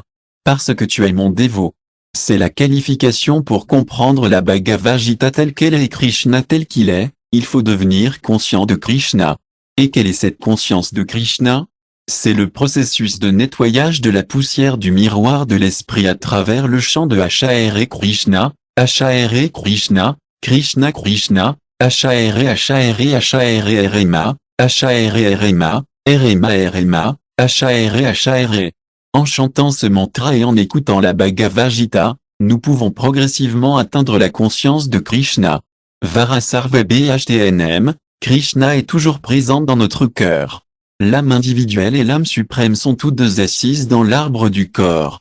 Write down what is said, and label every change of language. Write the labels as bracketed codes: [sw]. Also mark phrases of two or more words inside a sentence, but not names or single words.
[fr] Parce que tu es mon dévot. C'est la qualification pour comprendre la Bhagavad Gita telle qu'elle est et Krishna tel qu'il est, il faut devenir conscient de Krishna. Et quelle est cette conscience de Krishna? C'est le processus de nettoyage de la poussière du miroir de l'esprit à travers le chant de [sa] Hare Krishna, Hare Krishna, Krishna Krishna, Hare Hare Hare Rema, Hare Rema, Rema Rema, Hare Hare. [fr] En chantant ce mantra et en écoutant la Bhagavad Gita, Nous pouvons progressivement atteindre la conscience de Krishna. [sa] Varasarva Bhtnm, [fr] Krishna est toujours présent dans notre cœur. L'âme individuelle et l'âme suprême sont toutes deux assises dans l'arbre du corps.